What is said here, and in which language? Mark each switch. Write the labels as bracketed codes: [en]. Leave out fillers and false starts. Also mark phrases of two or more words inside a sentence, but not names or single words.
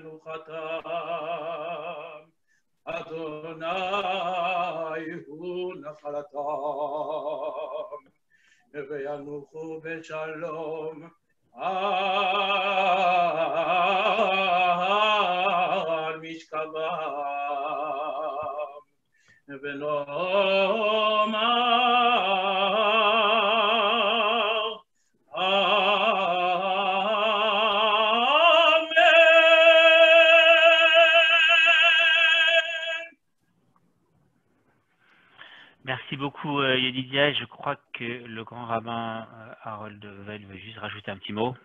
[he] מנוחתם, אדוני הוא נחלתם, וינוחו בשלום על משכבם, ונאמר [fr] Merci beaucoup, Yedidia. Je crois que le grand rabbin Harold Veil veut juste rajouter un petit mot.